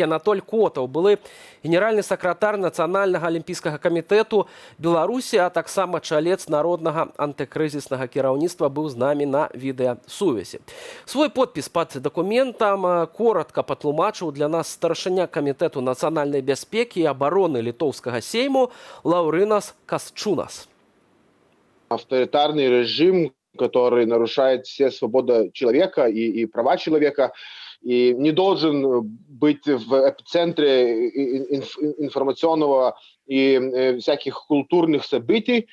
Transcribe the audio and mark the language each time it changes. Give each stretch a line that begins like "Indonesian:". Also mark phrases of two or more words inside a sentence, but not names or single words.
Belarusian: Анатоль Котаў, былы генеральны сакратар Нацыянальнага алімпійскага камітэту Беларусі, а таксама чалец народнага антыкрызіснага кіраўніцтва, быў з намі на відэасувязі. Свой подпіс пад дакументам коротка патлумачыў для нас старшыня камітэту нацыянальнай бяспекі і абароны літоўскага сейму Лаўрынас Касчунас.
Russian: Авторитарный режим, который нарушает все свободы человека и права человека, и не должен быть в эпицентре информационного и всяких культурных событий.